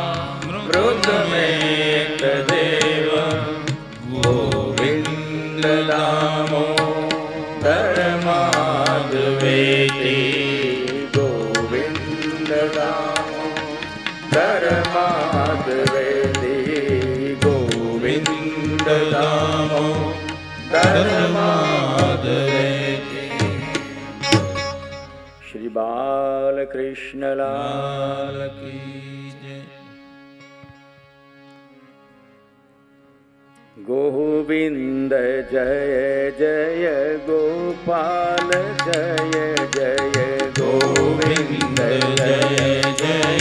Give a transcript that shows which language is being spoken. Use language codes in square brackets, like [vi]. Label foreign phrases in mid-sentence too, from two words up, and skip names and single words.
[sa] मृतमेतदेव गोविन्द दामोदरमाधवेति गोविन्द दामोदरमाधवेति गोविन्द दामोदरमाधवेति। [hi] श्री बालकृष्ण लाल की जय। गोविंद जय जय गोपाल जय जय गोविंद जय जय